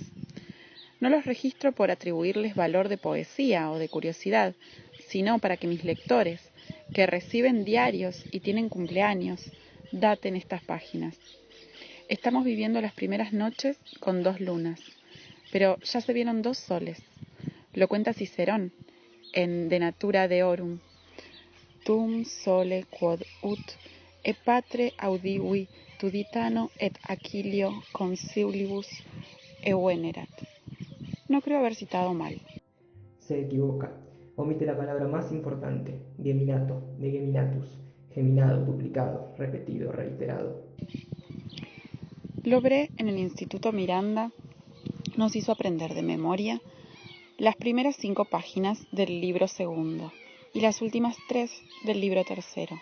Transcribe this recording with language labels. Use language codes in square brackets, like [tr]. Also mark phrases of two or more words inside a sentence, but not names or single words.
[es] No los registro por atribuirles valor de poesía o de curiosidad, sino para que mis lectores, que reciben diarios y tienen cumpleaños, daten estas páginas. Estamos viviendo las primeras noches con 2 lunas, pero ya se vieron 2 soles. Lo cuenta Cicerón en De Natura Deorum. [la] Tum sole quod ut e patre audivi Tuditano et Aquilio consilibus evenerat. [es] No creo haber citado mal. Se equivoca. Omite la palabra más importante, geminato, de geminatus, geminado, duplicado, repetido, reiterado. Lobré en el Instituto Miranda nos hizo aprender de memoria las primeras 5 páginas del libro segundo y las últimas 3 del libro tercero.